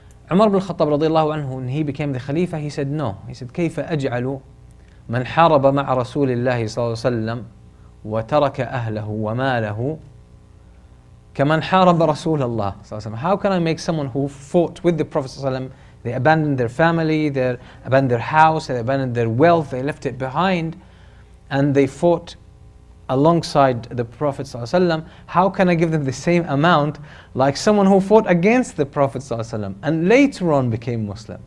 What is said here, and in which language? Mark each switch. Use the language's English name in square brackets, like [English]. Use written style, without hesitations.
[English] Umar ibn al-Khattab radiallahu anhu, when he became the Khalifa, he said no. He said, [Arabic] كيف أجعل من حارب مع رسول الله صلى الله عليه وسلم وترك أهله وماله كمن حارب رسول الله صلى الله عليه وسلم. [English] How can I make someone who fought with the Prophet [Arabic] صلى الله عليه وسلم, [English] they abandoned their family, they abandoned their house, they abandoned their wealth, they left it behind, and they fought alongside the Prophet ﷺ, how can I give them the same amount like someone who fought against the Prophet ﷺ and later on became Muslim?